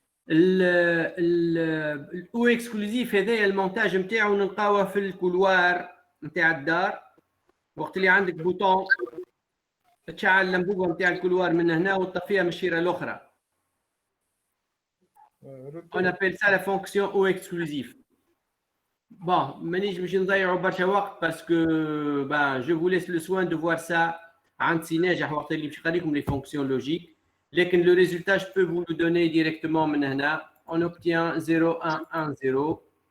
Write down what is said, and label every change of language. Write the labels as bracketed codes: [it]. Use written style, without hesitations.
[ar] الأو اكسكلوزيف هذايا المونتاج نتاعو نلقاوه في الكولوار نتاع الدار وقت اللي عندك بوطون تشعل اللمبوبه نتاع الكولوار من هنا وتطفيها من الشيره الاخرى. [fr] On appelle ça la fonction O exclusif. [ar] Bon, مانيش باش نضيعوا برشا وقت باسكو [fr] je vous laisse le soin de voir ça [ar] عند سي ناجح وقت اللي باش يقريكم [fr] les fonctions logiques. [ar] لكن [fr] le résultat, je peux vous le donner directement [ar] من هنا. [fr] On obtient 0, 1, 1, 0.